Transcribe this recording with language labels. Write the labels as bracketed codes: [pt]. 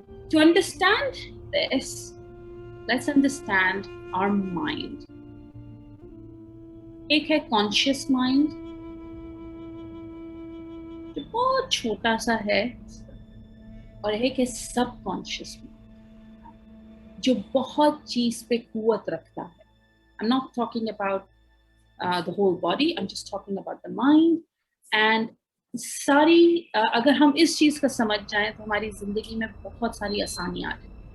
[en] To understand this, let's understand our mind. [hi] एक है conscious mind, जो बहुत छोटा सा है, और एक है subconscious mind, जो बहुत चीज पे कुवत रखता है. [en] I'm not talking about the whole body, I'm just talking about the mind. [hi] And सारी अगर हम इस चीज का समझ जाएं तो हमारी जिंदगी में बहुत सारी आसानियां आती हैं.